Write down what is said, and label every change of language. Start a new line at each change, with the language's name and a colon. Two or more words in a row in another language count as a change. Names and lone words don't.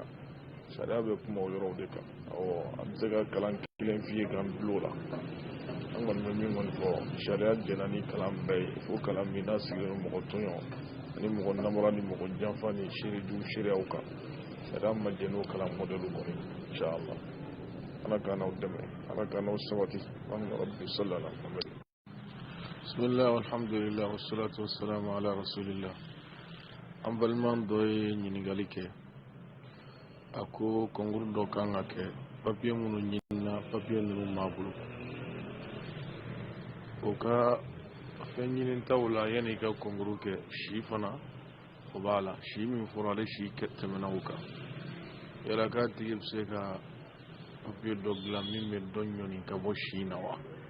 Bambara: sariya bɛ kuma o yɔrɔw de kan a bɛ se ka kalan kelen f'i ye k'an bilo o la an kɔni bɛ min kɔni fɔ sariya jɛnna ni kalan bɛɛ ye fo kalan min n'a sigilen don mɔgɔ tɔɲɔ ani mɔgɔ namara ni mɔgɔ janfa ni seerejugu seereyaw kan sariya ma jɛ n'o kalan mɔdɛliw kɔni inchallah ala k'an n'aw dɛmɛ ala k'an n'aw sabati
Arabic: اللهم ربي صل على محمد بسم الله الحمد لله والصلاة والسلام على رسول الله
Bambara: an baliman dɔ ye ɲininkali kɛ a ko concours dɔ kan ka kɛ papier minnu ɲinina papier ninnu m'a bolo o ka fɛn ɲinintaw la yanni i ka concours kɛ si fana o b'a la si min fɔra ale si tɛmɛna o kan yala k'a tigi bɛ se ka papier dɔ dilan min bɛ dɔ ɲɔni ka bɔ si na wa